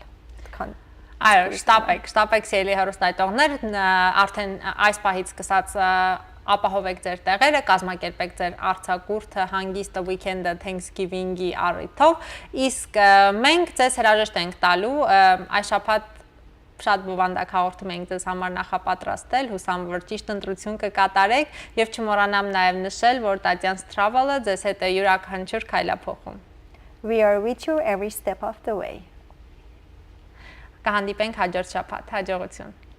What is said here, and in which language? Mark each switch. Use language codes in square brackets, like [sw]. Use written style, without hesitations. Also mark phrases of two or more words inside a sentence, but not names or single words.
[hy] Այո, շտապեք սիրելի հեռուստադիտողներ, արդեն այս պահից սկսած ապահովեք ձեր տեղերը, կազմակերպեք ձեր արձակուրդը, հանգիստը, weekend-ը Thanksgiving-ի առիթով, իսկ մենք ձեզ հրաժեշտ ենք տալու այս շաբաթ շատ բովանդակ հաղորդում ենք ձեզ համար նախապատրաստել, հուսամ որ ճիշտ ընտրություն կկատարեք եւ չմոռանամ նաեւ նշել, որ Տատյան's Travel-ը ձեզ հետ է յուրաքանչյուր քայլափոխում։ [en] We are with you every step of the way. [hy] Կհանդիպենք հաջորդ շաբաթ, հաջողություն։